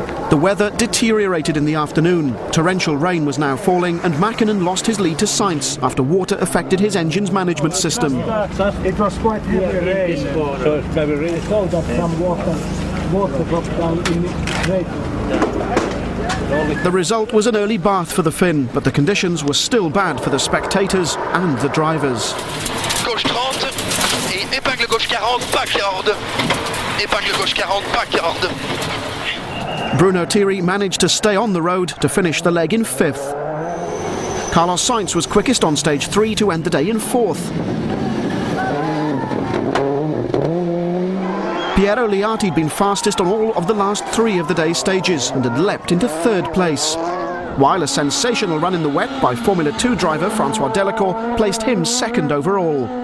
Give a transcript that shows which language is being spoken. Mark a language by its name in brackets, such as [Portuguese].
[English] The weather deteriorated in the afternoon. Torrential rain was now falling, and Mäkinen lost his lead to Sainz after water affected his engine's management system. It was quite heavy rain, so it's very really so that some water dropped down in the The result was an early bath for the Finn, but the conditions were still bad for the spectators and the drivers. [French] Gauche 30 et épingle gauche 40, pas corde. Épingle gauche 40, pas corde. [English] Bruno Thierry managed to stay on the road to finish the leg in 5th. Carlos Sainz was quickest on stage 3 to end the day in 4th. Piero Liati had been fastest on all of the last 3 of the day's stages and had leapt into 3rd place, while a sensational run in the wet by Formula 2 driver Francois Delacour placed him 2nd overall.